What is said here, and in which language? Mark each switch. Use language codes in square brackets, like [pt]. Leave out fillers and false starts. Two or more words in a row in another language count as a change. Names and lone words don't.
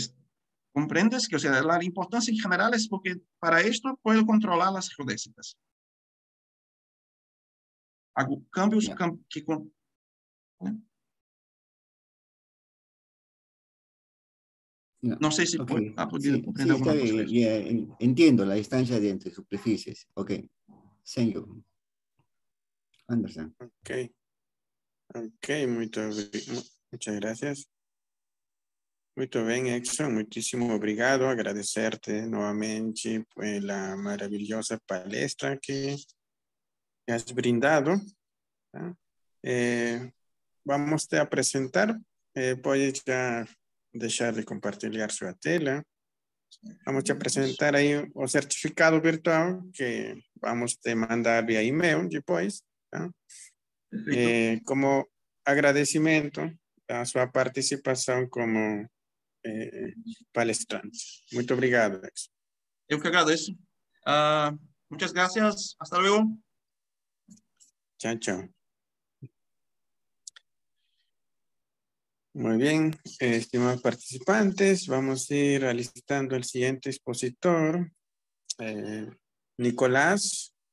[es] Que, o sea, la importancia en general es porque para esto puedo controlar las geodésicas. Hago cambios que... No sé si Okay. ha podido comprender Sí, está alguna cosa de bien. eso. Entiendo la distancia de entre superficies. [en] Ok. Thank you. Anderson. [es] Ok, muchas gracias. [pt] Muito bem, Edson, muitíssimo obrigado. [es] Agradecerte nuevamente por la maravillosa palestra que has brindado. Vamos a presentar. Puedes ya dejar de compartir su tela. Vamos a presentar [pt] aí o certificado virtual [es] que vamos a mandar [pt] via e-mail depois. Tá? Como agradecimento a sua participação como palestrante. Muito obrigado, Edson. Eu que agradeço. [es] Muchas gracias. Hasta luego. Chao, chao. Muy bien, estimados participantes, vamos a ir alistando el siguiente expositor, Nicolás.